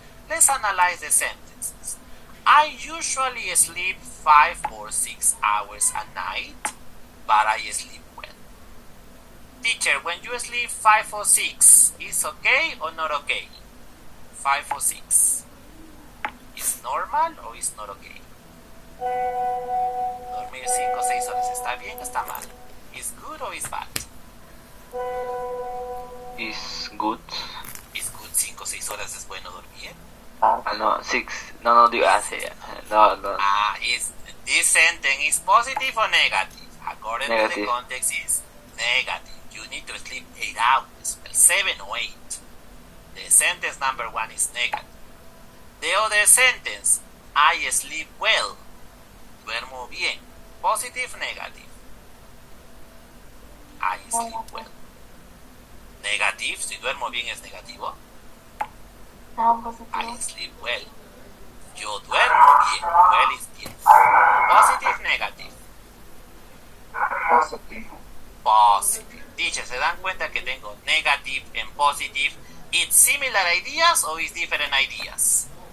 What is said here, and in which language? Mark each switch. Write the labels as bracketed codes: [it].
[en] Let's analyze the sentences. I usually sleep 5 or 6 hours a night, but I sleep well. Teacher, when you sleep 5 or 6, is okay or not okay? 5 or 6. Is normal or is not okay? [es] Dormir 5 o 6 horas, ¿está bien o está mal? [en] Is good or is bad? Is good. Is good [es] 5 o 6 horas es bueno dormir? No, 6. No, digo, sí. No. [en] Is this sentence is positive or negative? According to the context is negative. You need to sleep 8 hours, well, 7 or 8. The sentence number 1 is negative. The other sentence, I sleep well. [es] Duermo bien. [en] Positive, negative. I sleep well. Negative, [es] si duermo bien es negativo. [en] I sleep well. [es] Yo duermo bien. [en] Well is bien. Positive, negative. Positive. Teacher, [es] ¿se dan cuenta que tengo [en] negative and positive? It's similar ideas or is different ideas?